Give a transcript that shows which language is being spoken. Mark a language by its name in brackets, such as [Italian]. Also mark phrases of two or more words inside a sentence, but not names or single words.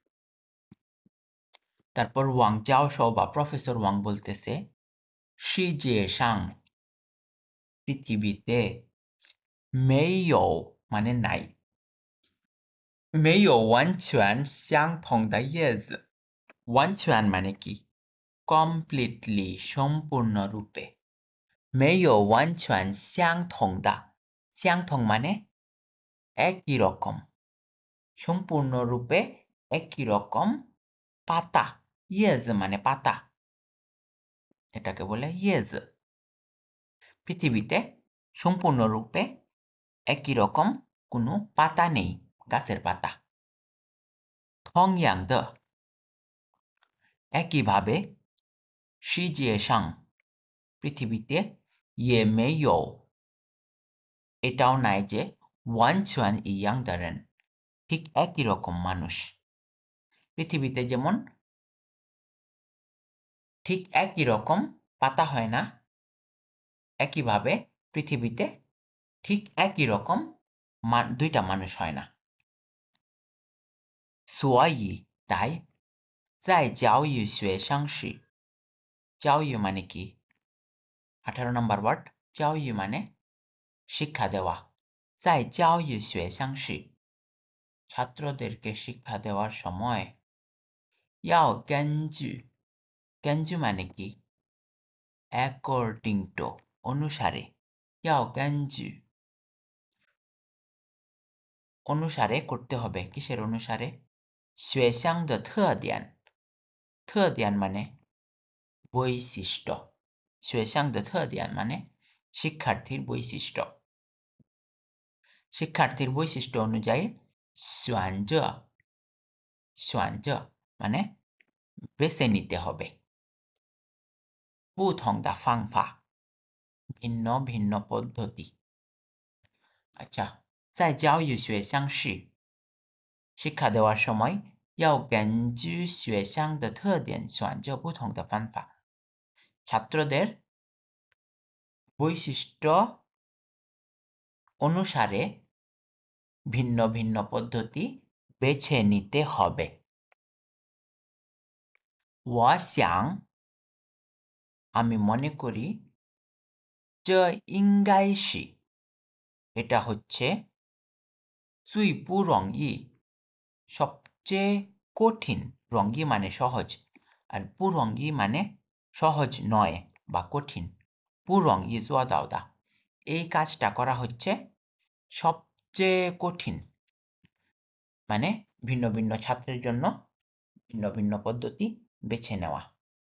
[Bangla] তারপর ওয়াং জাও শো বা প্রফেসর ওয়াং বলতেছে [Chinese] 世界上 [Bangla] পৃথিবীতে মেইও মানে নাই, [Chinese] 没有完全相同的叶子, [Bangla] ওয়ানচুয়ান মানে কি? কমপ্লিটলি সম্পূর্ণরূপে, [Chinese] 没有完全相同的相同 [Bangla] মানে একই রকম সম্পূর্ণরূপে একই রকম পাতা ইয়েজ মানে পাতা এটাকে বলে ইয়েজ পৃথিবীতে সম্পূর্ণরূপে একই রকম কোনো পাতা নেই গাছের পাতা [Chinese] 同样的 [Bangla] একইভাবে [Chinese] 世界上 [Bangla] পৃথিবীতে [Chinese] 也没有 [Bangla] এটাও নাই যে [Chinese] 完全一样的人 [Bangla] ঠিক একই রকম মানুষ পৃথিবীতে যেমন ঠিক একই রকম পাতা হয় না একইভাবে পৃথিবীতে ঠিক একই রকম দুইটা মানুষ হয় না 所以 তাই [Chinese] 在教育学上时教育 [Bangla] মানে কি 18 নম্বর ওয়ার্ড 教育 মানে শিক্ষা দেওয়া [Chinese] 在教育学上时 [Bangla] ছাত্রদেরকে শিক্ষা দেওয়ার সময় [Chinese] 要根据根据 [Bangla] মানে কি [English] according to [Bangla] অনুসারে [Chinese] 要根据 [Bangla] অনুসারে করতে হবে কিসের অনুসারে [Chinese] 学生的特点特点 [Bangla] মানে বৈশিষ্ট্য [Chinese] 学生的 [Bangla] 特点 মানে শিক্ষার্থীর বৈশিষ্ট্য শিক্ষার্থীর বৈশিষ্ট্য অনুযায়ী [Chinese] 选择选择 [Bangla] মানে বেছে নিতে হবে [Chinese] 不同的方法 [Bangla] ভিন্ন ভিন্ন পদ্ধতি আচ্ছা [Chinese] 在教育学生时 [Bangla] শিক্ষা দেওয়ার সময় [Chinese] 要根据学生的特点选择不同的方法 [Bangla] ছাত্রদের বৈশিষ্ট্য অনুসারে ভিন্ন ভিন্ন পদ্ধতি বেছে নিতে হবে [Chinese] 我想 [Bangla] আমি মনে করি [Chinese] 这应该是 [Bangla] এটা হচ্ছে [Chinese] 最不容易 [Bangla] সবচেয়ে কঠিন 容易 মানে সহজ আর [Chinese] 不容易 [Bangla] মানে সহজ নয় বা কঠিন [Chinese] 不容易做到的 [Bangla] এই কাজটা করা হচ্ছে সবচেয়ে কঠিন মানে ভিন্ন ভিন্ন ছাত্রের জন্য ভিন্ন ভিন্ন পদ্ধতি বেছে নেওয়া